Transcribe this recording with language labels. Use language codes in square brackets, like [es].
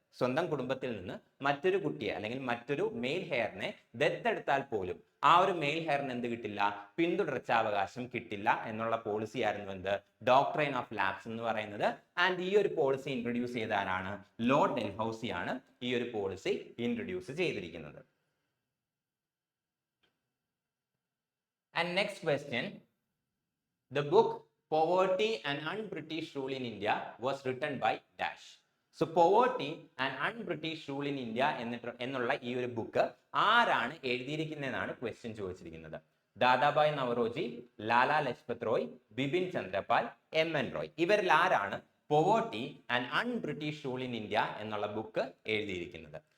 [ml] സ്വന്തം കുടുംബത്തിൽ നിന്ന് മറ്റൊരു കുട്ടിയെ അല്ലെങ്കിൽ മറ്റൊരു മെയിൽ ഹെയറിനെ ദത്തെടുത്താൽ പോലും ആ ഒരു മെയിൽ ഹെയറിന് എന്ത് കിട്ടില്ല, പിന്തുടർച്ചാവകാശം കിട്ടില്ല എന്നുള്ള പോളിസി ആയിരുന്നു എന്ത്, ഡോക്ട്രൈൻ ഓഫ് ലാപ്സ് എന്ന് പറയുന്നത്. ആൻഡ് ഈ ഒരു പോളിസി ഇൻട്രൊഡ്യൂസ് ചെയ്ത ആരാണ്, ലോർഡ് ഡെൽഹൌസി ആണ് ഈ ഒരു പോളിസി ഇൻട്രൊഡ്യൂസ് ചെയ്തിരിക്കുന്നത്. [en] And next question, the book Poverty and Un-British Rule in India was written by dash. [ml] So Poverty and Un-British Rule in India എന്നുള്ള ഈ ഒരു ബുക്ക് ആരാണ് എഴുതിയിരിക്കുന്നതെന്നാണ് ക്വസ്റ്റ്യൻ ചോദിച്ചിരിക്കുന്നത്. ദാദാഭായ് നവറോജി, ലാലാ ലജ്പത് റോയ്, ബിപിൻ ചന്ദ്രപാൽ, എൻ റോയ്. ഇവരിൽ ആരാണ് poverty and un-British rule in India എന്നുള്ള book എഴുതിയിരിക്കുന്നത്?